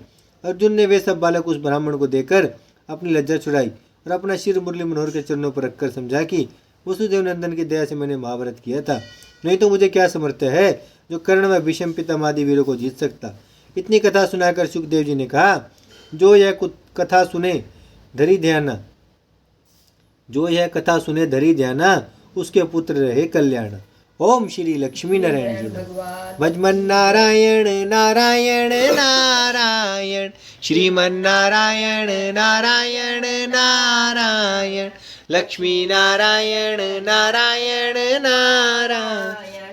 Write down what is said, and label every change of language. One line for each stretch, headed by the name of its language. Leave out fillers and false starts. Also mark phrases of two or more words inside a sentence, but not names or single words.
Hindi: अर्जुन ने वे सब बालक उस ब्राह्मण को देखकर अपनी लज्जा छुड़ाई और अपना सिर मुरली मनोहर के चरणों पर रखकर समझा कि वसुदेव नंदन की दया से मैंने महाभारत किया था, नहीं तो मुझे क्या सामर्थ्य है जो कर्ण व भीष्म पितामह आदि वीरों को जीत सकता। इतनी कथा सुनाकर सुखदेव जी ने कहा, जो यह कथा सुने धरी ध्याना उसके पुत्र रहे कल्याण। ओम श्री लक्ष्मी नारायण जी। भजमन नारायण नारायण नारायण, श्रीमन नारायण नारायण नारायण, लक्ष्मी नारायण नारायण नारायण,